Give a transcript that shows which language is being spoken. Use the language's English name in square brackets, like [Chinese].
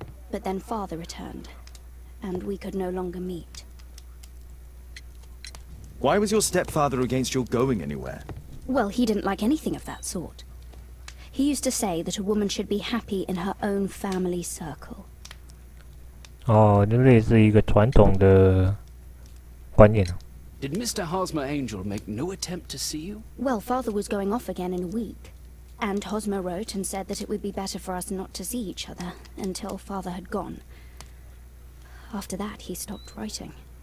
[English] But then Father returned, and we could no longer meet. Why was your stepfather against your going anywhere? Well, he didn't like anything of that sort. He used to say that a woman should be happy in her own family circle. [Chinese] 哦，就类似一个传统的观念。 [English] Did Mr. Hosmer Angel make no attempt to see you? Well, Father was going off again in a week, and Hosmer wrote and said that it would be better for us not to see each other until Father had gone. After that, he stopped writing.